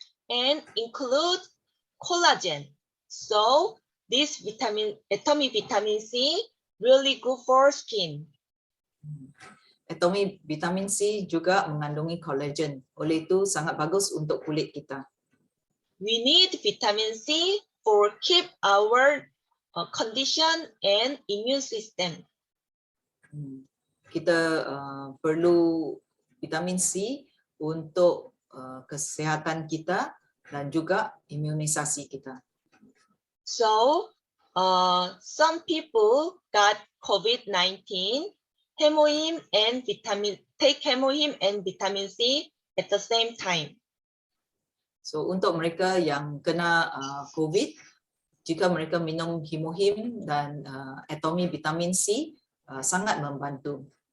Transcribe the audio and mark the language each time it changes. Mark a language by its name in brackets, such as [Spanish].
[English] And include collagen. So this atomic vitamin C really good for skin. [Malay] Atomi vitamin C juga mengandungi collagen. Oleh itu sangat bagus untuk kulit kita. [English] We need vitamin C for keep our condition and immune system. [Malay] Kita perlu vitamin C untuk kesehatan kita dan juga imunisasi kita. [English] So some people got COVID-19, take hemohim and vitamin C at the same time. [Malay] So untuk mereka yang kena COVID, jika mereka minum hemohim dan atomi vitamin C, sangat membantu.